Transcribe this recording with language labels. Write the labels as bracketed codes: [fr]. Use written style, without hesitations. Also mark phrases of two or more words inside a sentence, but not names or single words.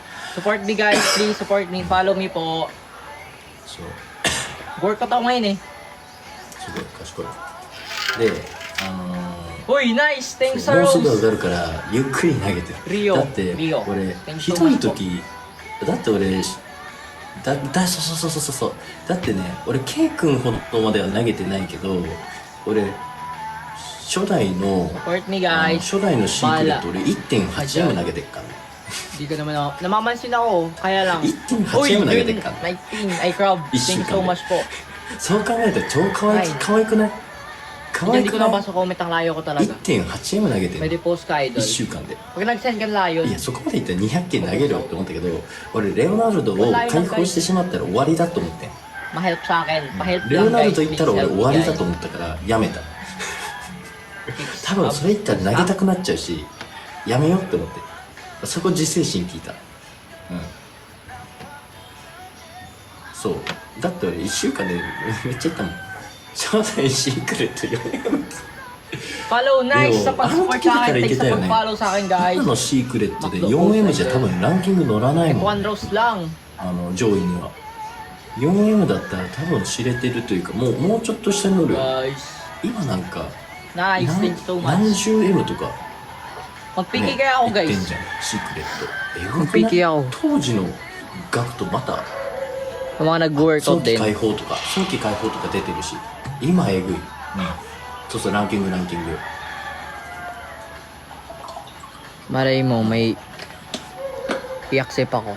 [en] Support me guys, please support me. Follow me po. [ja] そう [tl] Workout ako ngayon eh. [ja] すごい賢いで [en] Uy, nice! Thanks, [ja] もうすぐ [en] Rose! [ja] 上がるからゆっくり投げてリオだってリオ俺 [en] Thanks [ja] ひ [en] so [ja] どい [en] much [ja] 時だって俺そうだってね俺 K 君ほどまでは投げてないけど俺初代の [en] Support me guys. [ja] 初代のシークレット俺 1.8M 投げてっからね [tl] Hindi ko naman ako. Namamansin ako. Kaya lang. [ja] 1.8 [tl] Uy, [ja] M 投げてっ [tl] yun, [ja] からね [tl] 19. [en] Ay, crab. Thank you so much po. [ja] そう考えたら超可愛はい可愛くない可 [tl] Hindi [ja] 愛 [tl] ko [ja] くない [tl] nabasa comment ang layo ko talaga. [ja] 1.8M 投げてる [tl] Pwede post ka, idol. [ja] 1 週間で [tl] Pag nag-send ka ng layo, [ja] いやそこまでいったら200件投げるよって思ったけど俺レオナルドを解放してしまったら終わりだと思ってん [tl] ma-help sa akin. Pa-help [ja] レオ [tl] lang [ja] ナル [tl] guys. [ja] ド行ったら [en] Please [ja] 俺 [en] help [ja] 終わり [en] me, [ja] だ [en] guys. [ja] と思ったからやめた多分それ言ったら投げたくなっちゃうしやめようって思ってそこ自制心聞いたそうだって俺1週間でめっちゃ言ったもん初代シークレット4 [en] Follow, nice! [tl] Yo, Sa pag-support sa akin. Thanks sa ano, pag-follow sa akin, guys. [ja] 今のシークレットで 4M じゃ多分ランキング乗らないもん [en] One rose lang. [ja] 上位には 4M だったら多分知れてるというかもうちょっと下に乗るよ [en] Guys. [ja] 今なんか [en] Nice, thank you so [ja] 何 [en] much. [ja] 十 M とか [tl] Mag-piki kaya ako, [ja] 言ってん [tl] guys. [ja] じゃんシークレットえぐくない [tl] Mag-piki ako. [ja] 当時の額とまた [tl] Yung mga nag-workout [ja] 早期 [tl] din. [ja] 解放とか早期解放とか出てるし今えぐい、そうランキング [tl] Malay mo, may i-accept ako.